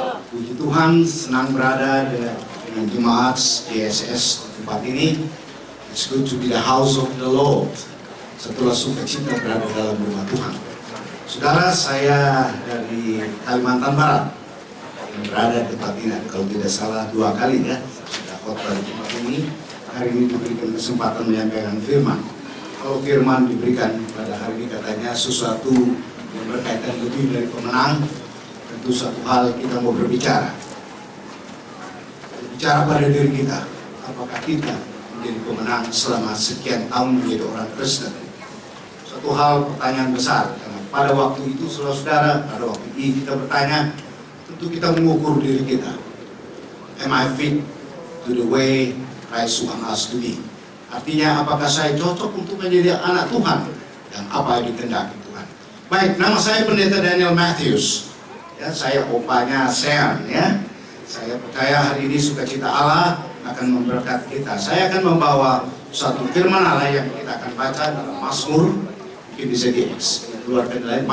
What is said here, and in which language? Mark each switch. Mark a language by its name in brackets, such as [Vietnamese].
[Indonesian] Puji Tuhan, senang berada dengan jemaat GSS tempat ini. [English] It's good to be the house of the Lord. [Indonesian] Setelah sukacita berada dalam rumah Tuhan. Saudara, saya dari Kalimantan Barat yang berada di tempat ini. Kalau tidak salah 2 kali ya sudah khotbah di tempat ini. Hari ini diberikan kesempatan menyampaikan firman. Kalau firman diberikan pada hari ini katanya sesuatu yang berkaitan lebih dari pemenang, tentu satu hal kita mau berbicara pada diri kita. Apakah kita menjadi pemenang selama sekian tahun menjadi orang Kristen? Satu hal pertanyaan besar. Karena pada waktu itu saudara-saudara, pada waktu ini kita bertanya, tentu kita mengukur diri kita. [English] Am I fit to the way Christ wants us to be? [Indonesian] Artinya apakah saya cocok untuk menjadi anak Tuhan dan apa yang dikehendaki Tuhan? Baik, nama saya Pendeta Daniel Matthews. Ya, saya opanya Sean ya. Saya percaya hari ini sukacita Allah akan memberkati kita. Saya akan membawa satu firman Allah yang kita akan baca dalam Mazmur, mungkin bisa dikeluarkan lain.